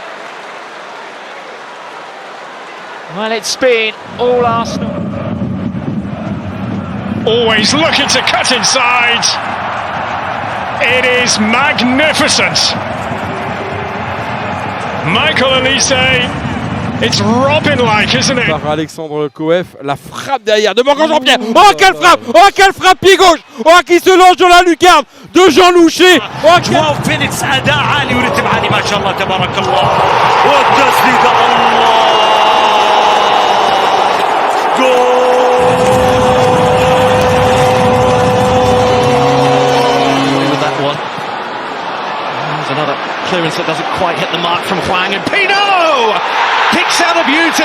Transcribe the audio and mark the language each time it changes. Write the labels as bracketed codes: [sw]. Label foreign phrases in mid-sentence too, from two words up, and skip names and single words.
[en] Well, it's been all Arsenal. Always looking to cut inside. It is magnificent. Michael Olise. It's Robin-like, isn't it? [fr] Par Alexandre Coef, la frappe derrière de Morgan Jean-Pierre. Oh, quelle frappe! Oh, quelle frappe pied gauche! Oh, qui se lance dans la lucarne de Jean Loucher. Oh, [ar] 12 minutes اداء عالي ورتم عالي ما شاء الله تبارك الله. والتسديده الله [en] With that one. There's another clearance that doesn't quite hit the mark from Hwang, and Pino kicks out a beauty.